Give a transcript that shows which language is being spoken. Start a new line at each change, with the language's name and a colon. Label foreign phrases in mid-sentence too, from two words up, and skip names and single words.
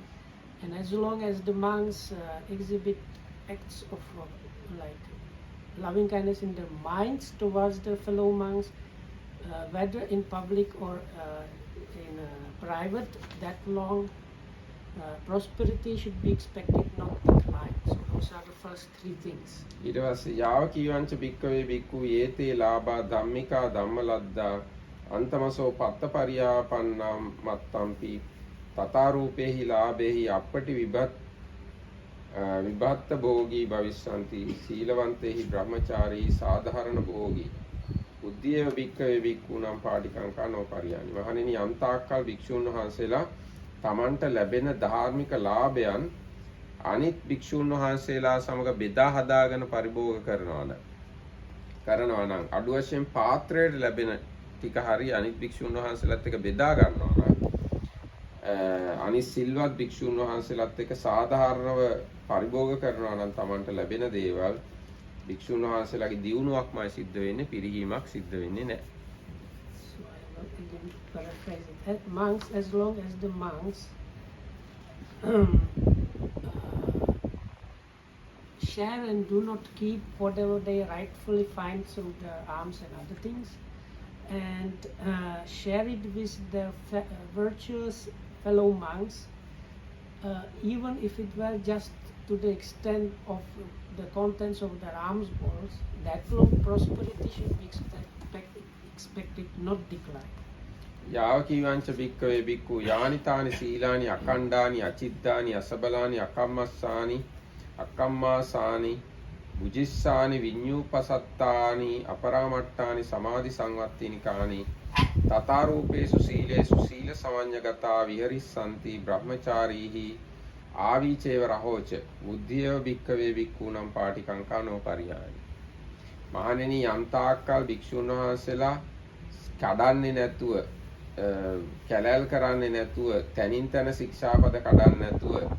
English: And as long as the monks exhibit acts of like loving kindness in their minds towards their fellow monks, whether in public or in private, that long prosperity should be expected, not decline. So those are the first 3 things.
Pali: ඊට පස්සේ යාව කීවංච භික්ඛවේ භික්ඛු යේතේ ලාභා ධම්මිකා ධම්මලද්දා අන්තමසෝ පත්ත පරියාපන්නම් මත්තම්පි තථාරූපේහි ලාභේහි අපටි විභත්ත භෝගී භවිස්සanti සීලවන්තේහි බ්‍රහ්මචාරී සාධාරණ භෝගී උද්දීය වික්කවේ වික්කුණම් පාටිකංකා නොපරියානි.
Sinhala: මහණෙනි යම් තාක්කල් භික්ෂුන් වහන්සේලා තමන්ට ලැබෙන ධාර්මික ලාභයන් අනිත් භික්ෂුන් වහන්සේලා සමග බෙදා හදාගෙන පරිභෝග කරනවා නම් අඩු වශයෙන් පාත්‍රයට ලැබෙන ටික හරි අනිත් භික්ෂුන් වහන්සේලාත් එක්ක බෙදා ගන්නවා නම් අනිත් සිල්වත් භික්ෂුන් වහන්සේලාත් එක්ක සාධාරණව පරිභෝග කරනවා නම් තමන්ට ලැබෙන දේවල් භික්ෂුන් වහන්සේලාගේ දියුණුවක්මයි සිද්ධ වෙන්නේ, පිරිහීමක් සිද්ධ වෙන්නේ නැහැ.
English: So I will again paraphrase it. Monks, as long as the monks share and do not keep whatever they rightfully find through their alms and other things, and share it with their virtuous fellow monks, even if it were just to the extent of the contents of their alms bowls, that long prosperity should be expected, not decline.
Pali: යාව කීවංච භික්කවේ භික්ඛු යානිතානි සීලානි අකණ්ඩානි අචිත්තානි අසබලානි අකම්මස්සානි අකම්මාසානි බුජිස්සානි විඤ්ඤූපසත්තානි අපරාමට්ඨානි සමාධි සංවත්තිනිකානි තථාරූපේසු සීලේසු සීල සමඤ්ඤගතා විහරිස්සanti බ්‍රහ්මචාරීහි ආවිචේව රහෝච බුද්ධිය භික්කවේ භික්ඛූනම් පාටිකංකා නොපරියානි.
Sinhala: මහණෙනි යම් තාක්කල් භික්ෂුන් වහන්සේලා කඩන්නේ නැතුව කැලැල් කරන්නේ නැතුව තනින් තන ශික්ෂාපද කඩන්නේ නැතුව